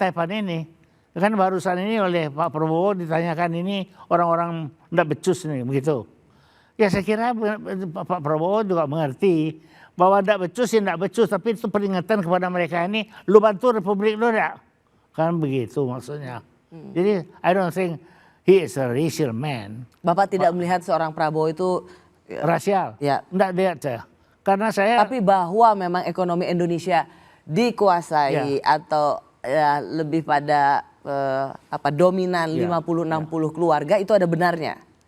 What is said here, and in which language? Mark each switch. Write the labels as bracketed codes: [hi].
[id] Taipan ini. Kan barusan ini oleh Pak Prabowo ditanyakan ini orang-orang tidak becus nih begitu. Ya saya kira Pak Prabowo juga mengerti bahwa tidak becus ya tidak becus, tapi itu peringatan kepada mereka ini, lu bantu Republik lu enggak? Kan begitu maksudnya. Jadi [en] I don't think he is a racial man. [id] Bapak tidak melihat seorang Prabowo itu rasial? Ya. Enggak lihat saya. Karena saya. Tapi bahwa memang ekonomi Indonesia dikuasai atau ya, lebih pada dominan 50-60 keluarga itu ada benarnya.